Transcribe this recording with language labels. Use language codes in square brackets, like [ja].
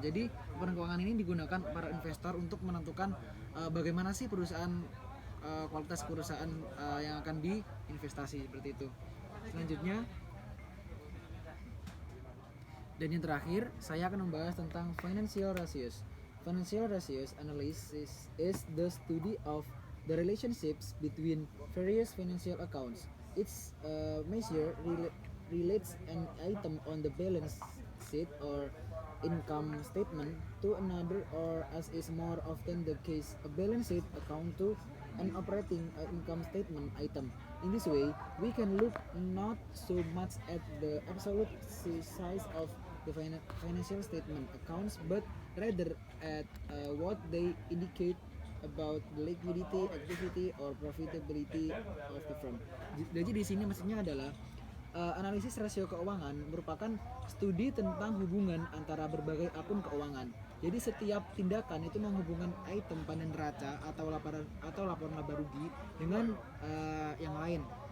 [id] Jadi laporan keuangan ini digunakan para investor untuk menentukan bagaimana sih perusahaan, kualitas perusahaan yang akan diinvestasi, seperti itu. Selanjutnya, dan yang terakhir, saya akan membahas tentang financial ratios. [en] Financial ratios analysis is the study of the relationships between various financial accounts. Each measure relates an item on the balance sheet or income statement to another, or as is more often the case, a balance sheet account to an operating income statement item. In this way, we can look not so much at the absolute size of the financial statement accounts, but rather at what they indicate about the liquidity, activity, or profitability of the firm. [id] Jadi di sini maksudnya adalah analisis rasio keuangan merupakan studi tentang hubungan antara berbagai akun keuangan. Jadi setiap tindakan itu menghubungkan item panen neraca atau laporan laba rugi dengan yang lain.